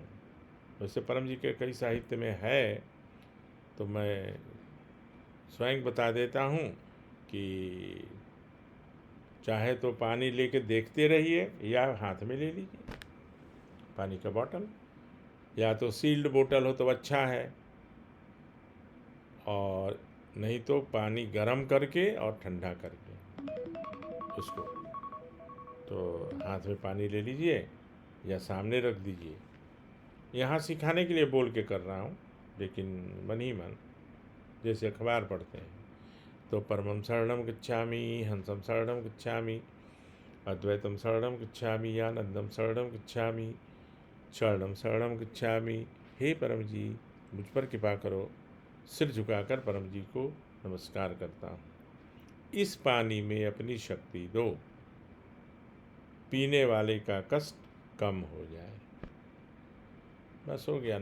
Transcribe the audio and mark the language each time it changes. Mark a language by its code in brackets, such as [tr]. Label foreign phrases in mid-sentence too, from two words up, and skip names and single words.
[hi] वैसे परम जी के कई साहित्य में है, तो मैं स्वयं बता देता हूँ कि चाहे तो पानी लेके देखते रहिए या हाथ में ले लीजिए पानी का बॉटल, या तो सील्ड बोतल हो तो अच्छा है, और नहीं तो पानी गर्म करके और ठंडा करके उसको, तो हाथ में पानी ले लीजिए या सामने रख दीजिए। यहाँ सिखाने के लिए बोल के कर रहा हूँ, लेकिन मन ही मन जैसे अखबार पढ़ते हैं तो [sa] परमं शरणं गच्छामि, हंसं शरणं गच्छामि, अद्वैतम शरणं गच्छामि, आनंदम शरणं गच्छामि, शरणं शरणं गच्छामि। [hi] हे परम जी, मुझ पर कृपा करो। सिर झुकाकर परम जी को नमस्कार करता हूँ। इस पानी में अपनी शक्ति दो, पीने वाले का कष्ट कम हो जाए। बस हो गया।